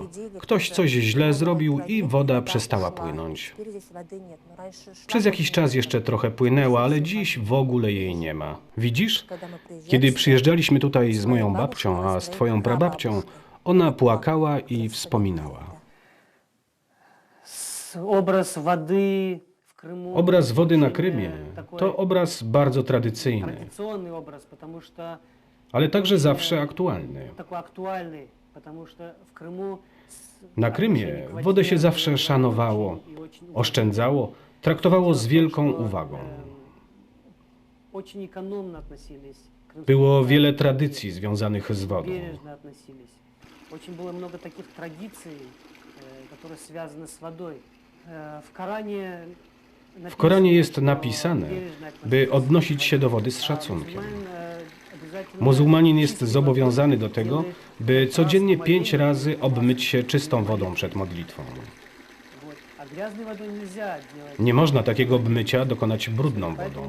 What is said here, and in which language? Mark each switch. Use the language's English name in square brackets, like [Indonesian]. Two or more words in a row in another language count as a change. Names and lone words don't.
[Polish] Ktoś coś źle zrobił i woda przestała płynąć. Przez jakiś czas jeszcze trochę płynęła, ale dziś w ogóle jej nie ma. Widzisz? Kiedy przyjeżdżaliśmy tutaj z moją babcią, a z twoją prababcią, ona płakała i wspominała. [Russian] Образ воды в Крыму. [Polish] Obraz wody na [Russian] очень, [Polish] Krymie [Russian] такой [Polish] to obraz bardzo tradycyjny, [Russian] традиционный образ, потому что [Polish] ale także zawsze aktualny. [Russian] такой актуальный, потому что в Крыму [Polish] Na Krymie wodę się zawsze szanowało, oszczędzało, traktowało z wielką uwagą. [Russian] очень экономно относились. [Polish] Było wiele tradycji związanych z wodą. [Russian] Бережно относились. Очень было много таких традиций, которые связаны с водой. [Polish] W Koranie jest napisane, by odnosić się do wody z szacunkiem. Muzułmanin jest zobowiązany do tego, by codziennie 5 razy obmyć się czystą wodą przed modlitwą. Nie można takiego obmycia dokonać brudną wodą.